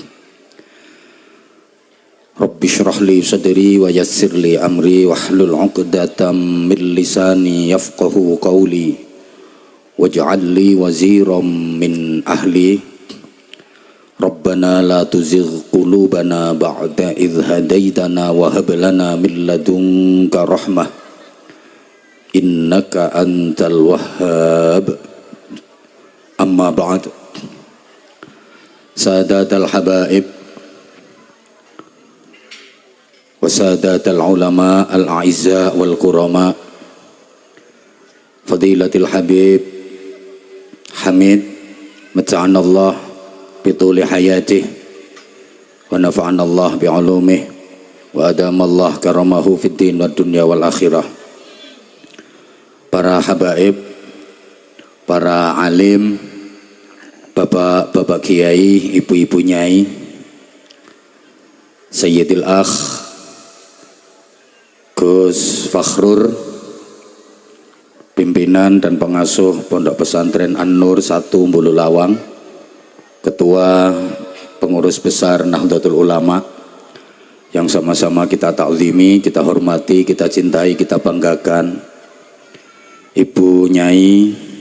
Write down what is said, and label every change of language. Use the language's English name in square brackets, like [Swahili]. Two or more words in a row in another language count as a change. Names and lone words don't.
[Arabic] رب اشرح لي صدري ويسر لي أمري واحلل عقدة من لساني يفقهوا قولي واجعل لي وزيرا من أهلي. ربنا لا تزغ قلوبنا بعد إذ هديتنا وهب لنا من لدنك رحمة إنك أنت الوهاب. أما بعد. سادات الحبائب وسادات العلماء الأعزة والكرماء، فضيلة الحبيب Hamid متعنا الله بطول حياته ونفعنا الله بعلومه وأدام الله كرامه في الدين والدنيا والآخرة. [Indonesian] Para habaib, para alim, bapak-bapak kiai, ibu-ibu nyai, [Arabic] سيدي الأخ [Indonesian] Gus Fakhrur, pimpinan dan pengasuh Pondok Pesantren An-Nur 1 Bululawang, Ketua Pengurus Besar Nahdlatul Ulama, yang sama-sama kita ta'zimi, kita hormati, kita cintai, kita banggakan, Ibu Nyai